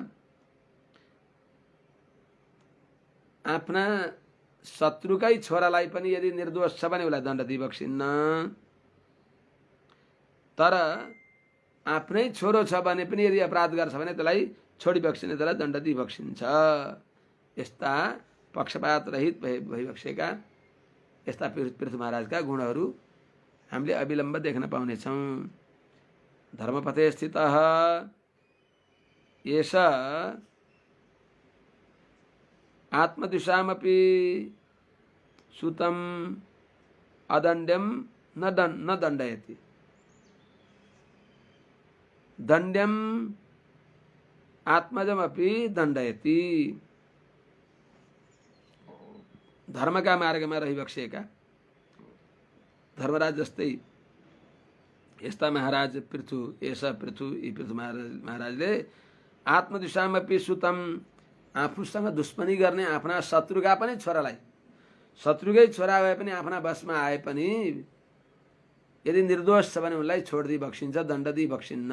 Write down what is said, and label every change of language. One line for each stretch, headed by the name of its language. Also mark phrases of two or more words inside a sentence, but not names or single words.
Nepali: आफ्ना शत्रुकै छोरालाई पनि यदि निर्दोष छ भने उसलाई दण्ड दिइबक्सिन्न, तर आफ्नै छोरो छ भने पनि यदि अपराध गर्छ भने त्यसलाई छोडिबक्सिने, त्यसलाई दण्ड दिइबक्सिन्छ। यस्ता पक्षपात रहित भइबक्सेका यस्ता पृथु महाराजका गुणहरू हामीले अविलम्ब देख्न पाउनेछौँ।
Sanskrit: धर्मपथे स्थितः एष आत्मदिशामपि सुतम अदण्ड्यम न दण्डयति दण्ड्यम आत्मजमपि दण्डयति।
Nepali: धर्मका मार्गमा रहिबक्सेका धर्मराज जस्तै यस्ता महाराज पृथु यी पृथु महाराजले
Sanskrit: आत्मदिशामपि सुतम
Nepali: आफूसँग दुश्मनी गर्ने आफ्ना शत्रुका पनि छोरालाई, शत्रुकै छोरा भए पनि आफ्ना बसमा आए पनि यदि निर्दोष छ भने उनलाई छोडिदिई बक्सिन्छ, दण्ड दिई बक्सिन्न।